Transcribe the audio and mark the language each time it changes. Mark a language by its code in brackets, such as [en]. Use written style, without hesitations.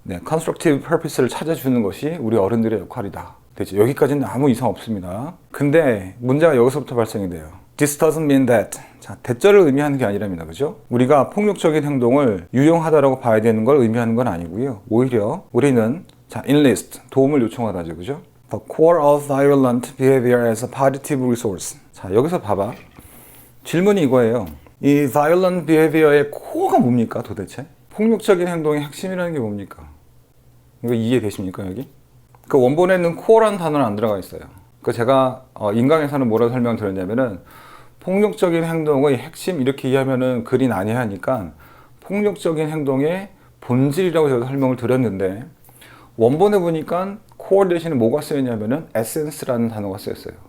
[en] constructive purpose [ko] 를 찾아주는 것이 우리 어른들의 역할이다. 됐죠? 여기까지는 아무 이상 없습니다. 근데 문제가 여기서부터 발생이 돼요. [en] This doesn't mean that. [ko] 자, 대절을 의미하는 게 아니랍니다. 그죠? 우리가 폭력적인 행동을 유용하다라고 봐야 되는 걸 의미하는 건 아니고요. 오히려 우리는 enlist, 도움을 요청하다죠. 그죠? [en] The core of violent behavior as a positive resource. [ko] 자, 여기서 봐봐. 질문이 이거예요. 이 [en] violent behavior [ko] 의 코어가 뭡니까 도대체? 폭력적인 행동의 핵심이라는 게 뭡니까? 이거 이해되십니까 여기? 그 원본에는 코어라는 단어는 안 들어가 있어요. 그 제가 인강에서는 뭐라고 설명드렸냐면은 폭력적인 행동의 핵심 이렇게 이해하면은 글이 난해하니까 폭력적인 행동의 본질이라고 제가 설명을 드렸는데 원본에 보니까 코어 대신에 뭐가 쓰였냐면은 essence라는 단어가 쓰였어요.